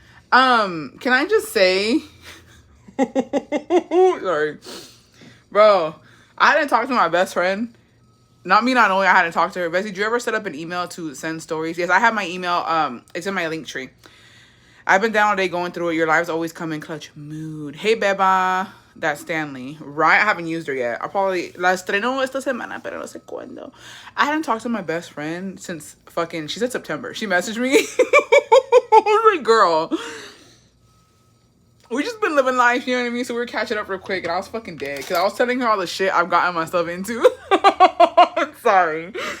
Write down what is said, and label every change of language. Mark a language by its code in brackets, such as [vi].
[en] Can I just say sorry. Bro, I didn't talk to my best friend. Not me not knowing I hadn't talked to her. Bessie, did you ever set up an email to send stories? Yes, I have my email. It's in my link tree. I've been down all day going through it. Your lives always come in clutch. Mood. Hey, Beba. That's Stanley. Right? I haven't used her yet. I'll probably... [es] La estreno esta semana, pero no sé cuándo. [en] I hadn't talked to my best friend since fucking... She said September. She messaged me. I was like, girl... We just been living life, you know what I mean? So we were catching up real quick, and I was fucking dead. Because I was telling her all the shit I've gotten myself into. Sorry.